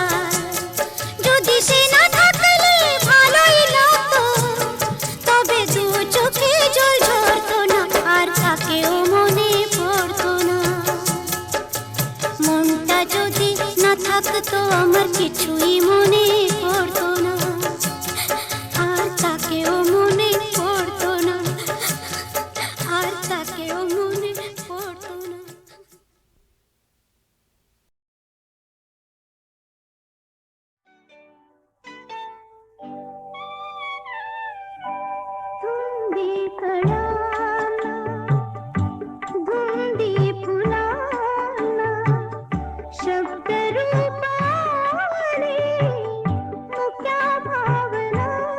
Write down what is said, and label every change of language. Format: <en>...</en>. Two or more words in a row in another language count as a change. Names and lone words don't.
<bn>যদি সে না থাকলে ভালোই লাগতো, তবে দু চোখে জল ঝরতো না, আর তাকেও মনে পড়তো না। মনটা যদি না থাকতো আমার কিছুই মনে পড়তো না, আর তাকেও মনে পড়তো না, আর তাকেও মনে পড়তো না।</bn> <mr>धुंदी कळाना, धुंदी फुलाना, शब्द रूपाने मुक्या भावना।</mr>